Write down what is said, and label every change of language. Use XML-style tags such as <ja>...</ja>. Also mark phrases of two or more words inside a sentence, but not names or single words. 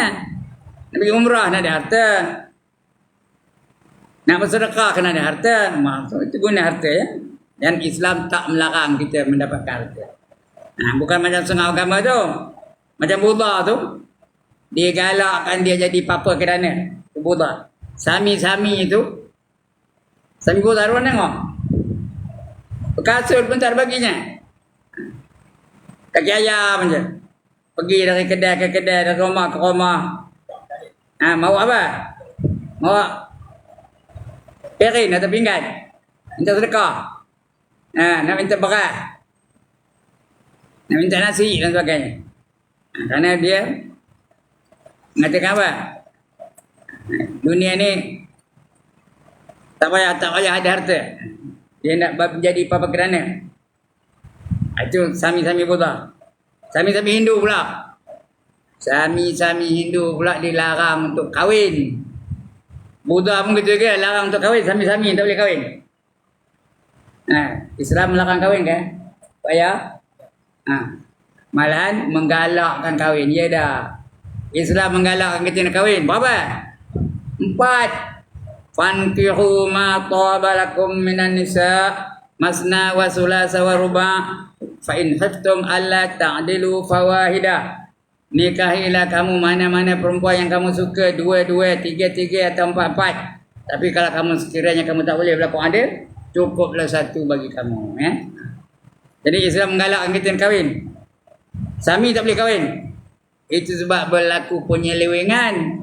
<ms>Nak pergi umrah nak ada harta. Nak bersedekah kena ada harta. Maksud itu guna harta ya. Dan Islam tak melarang kita mendapatkan harta. Bukan macam setengah agama tu. Macam Buddha tu. Dia galakkan dia jadi papa kerana Buddha. Sami-sami itu. Sami Buddha orang tengok. Kasut pun tak ada baginya. Kaki ayam je. Pergi dari kedai ke kedai, dari rumah ke rumah. Mau apa? Mau piring atau pinggan? Minta sedekah. Nak minta beras. Nak minta nasi dan sebagainya. Karena dia mengatakan apa? Dunia ni tak payah ada harta. Dia nak jadi apa kerana. Itu sami-sami Buddha. Sami-sami Hindu pula. Sami-sami Hindu pula dilarang untuk kahwin. Buddha pun gitu juga larang untuk kahwin. Sami-sami tak boleh kahwin. Islam melarang kahwin kan? Payah. Malahan menggalakkan kahwin. Ya dah. Islam menggalakkan kita nak kahwin. Berapa? 4.</ms> <ar>فانكحوا ما طاب لكم من النساء مثنى وثلاث ورباع فإن خفتم ألا تعدلوا فواحدة.</ar> <ms>Nikahilah kamu mana-mana perempuan yang kamu suka, 2, 3 atau 4. Tapi kalau kamu sekiranya kamu tak boleh berlaku adil, cukuplah 1 bagi kamu, ya. Jadi Islam menggalakkan kita kahwin. Sami tak boleh kahwin. Itu sebab berlaku penyelewengan.</ms>